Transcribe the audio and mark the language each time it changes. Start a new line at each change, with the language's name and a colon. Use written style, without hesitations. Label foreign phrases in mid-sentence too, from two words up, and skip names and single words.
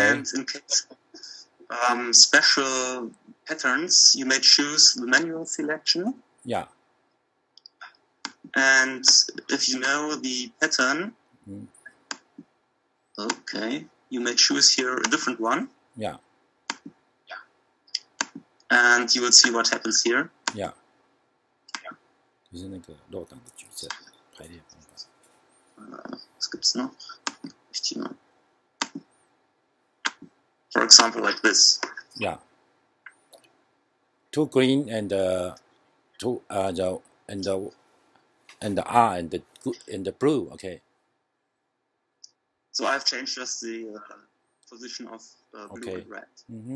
English: And in case of special patterns, you may choose the manual selection. Yeah. And if you know the pattern, okay, you may choose here a different one. Yeah. And you will see what happens here. Yeah.
Chinese: 就是那个漏档的矩阵排列方法。
German: Was gibt's noch?
English: For example, like this. Yeah. Two green and two the R and the blue. Okay. So I've changed just the position of blue and red.